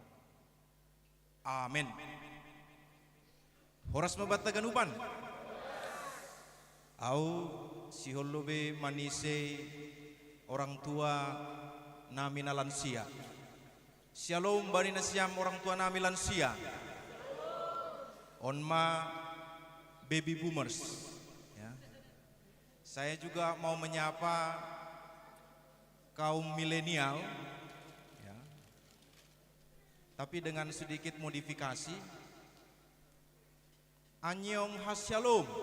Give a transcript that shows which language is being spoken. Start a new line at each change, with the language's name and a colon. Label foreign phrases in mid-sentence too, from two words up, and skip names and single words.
Batak Simalungun: Amin. Horas mabat taganupan. Au siholobe manise orang tua nami na lansia. Shalom bani na siam orang tua nami lansia.
English: Onma baby boomers. Ya.
Indonesian: Saya juga mau menyapa kaum milenial, ya, tapi dengan sedikit modifikasi.
Korean: Annyeong hasyalom.